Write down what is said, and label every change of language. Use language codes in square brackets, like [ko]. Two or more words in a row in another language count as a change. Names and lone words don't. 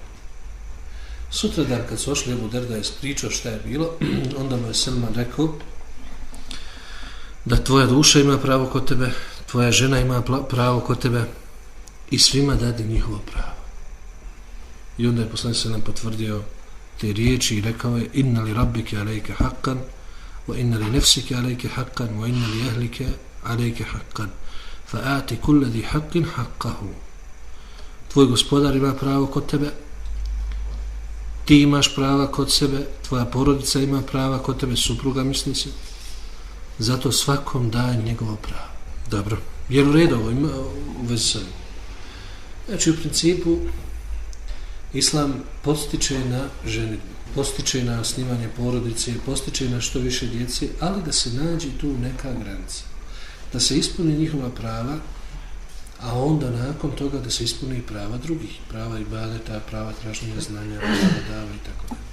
[bs] Sutra dan kad su ošli, Ebu Derda je ispričao šta je bilo, onda mu je Selman rekao da tvoja duša ima pravo kod tebe, tvoja žena ima pravo kod tebe i svima dadi njihovo pravo. I onda je poslanik Selman potvrdio te riječi i rekao je: [ar] إن لربك عليك حقا وإن لنفسك عليك حقا وإن لأهلك عليك حقا فأعط كل ذي حق حقه. [bs] Tvoj gospodar ima pravo kod tebe, ti imaš prava kod sebe, tvoja porodica ima prava kod tebe, supruga misli se, zato svakom daje njegovo pravo. Dobro, jer u redu ovo ima u vezi sa ovim. Znači, u principu Islam postiče na ženidbu, postiče na osnivanje porodice, postiče na što više djece, ali da se nađe tu neka granica, da se ispuni njihova prava, a onda nakon toga da se ispuni prava drugih, prava ibadeta, prava traženja znanja, prava dava i tako dalje.